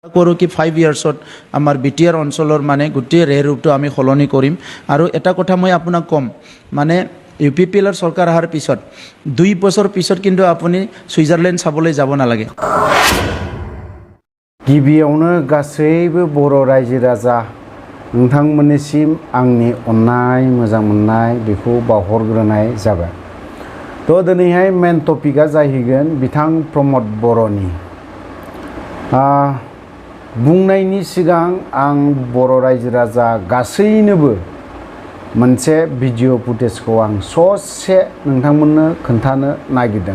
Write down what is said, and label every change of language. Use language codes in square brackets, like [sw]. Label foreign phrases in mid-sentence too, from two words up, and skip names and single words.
[hi] करूँ कि [as] 5 ইয়াৰ্ছত आमार BTR অঞ্চলৰ মানে গোটেই ৰেৰূপটো আমি সলনি কৰিম আৰু এটা কথা মই আপোনাক কম মানে UPPL চৰকাৰ অহাৰ পিছত 2 বছৰ পিছত কিন্তু আপুনি সুইজাৰলেণ্ড চাবলৈ যাব নালাগে। [brx] गिबियावनो गासैबो बर' रायजो राजा नोंथांमोननिसिम आंनि अननाय मोजां मोननाय बेखौ बावहरग्रोनाय जाबाय। तो दिनैहाय मेन टपिकआ जाहैगोन बिथां प्रमद बर'नि बुंनायनि सिगां आं बर' रायजो राजा गासैनोबो मोनसे भिडिअ फुटेजखौ आं ससे नोंथांमोननो खोन्थानो नागिरदों।